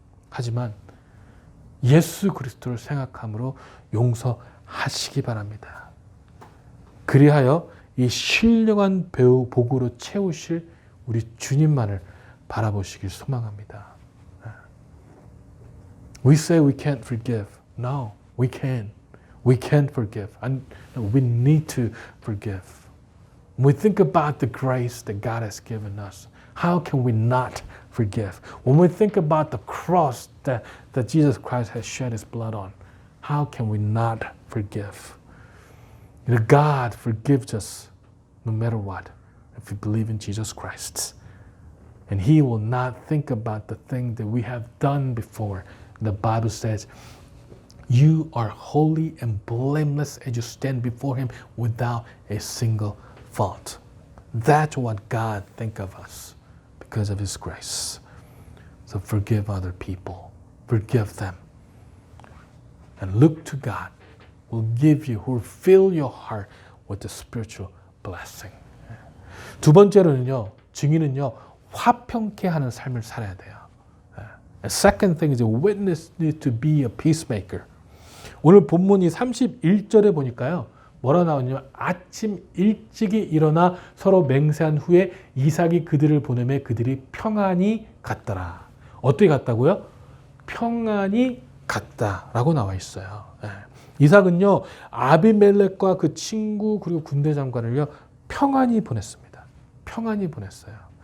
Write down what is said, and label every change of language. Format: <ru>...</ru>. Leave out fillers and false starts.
<ko>하지만 예수 그리스도를 생각함으로 용서하시기 바랍니다. 그리하여 이 신령한 복으로 채우실 우리 주님만을 바라보시길 소망합니다.</ko> <en>We say we can't forgive. No, We can. We can forgive. And we need to forgive. When we think about the grace that God has given us, how can we not forgive? When we think about the cross that Jesus Christ has shed his blood on, how can we not forgive? God forgives us no matter what if we believe in Jesus Christ. And he will not think about the thing that we have done before. The Bible says, you are holy and blameless as you stand before him without a single fault. That's what God thinks of us because of his grace. So forgive other people. Forgive them. And look to God who will fill your heart with the spiritual blessing.</en> <ko>두 번째로는요, 증인은요, 화평케 하는 삶을 살아야 돼요.</ko> <en>The second thing is a witness needs to be a peacemaker.</en> <ko>오늘 본문이 31절에 보니까요, 뭐라 나오냐면 아침 일찍이 일어나 서로 맹세한 후에 이삭이 그들을 보내매 그들이 평안히 갔더라. 어떻게 갔다고요? 평안히 갔다라고 나와 있어요. 이삭은요, 아비멜렉과 그 친구 그리고 군대 장관을요, 평안히 보냈습니다. 평안히 보냈어요.</ko>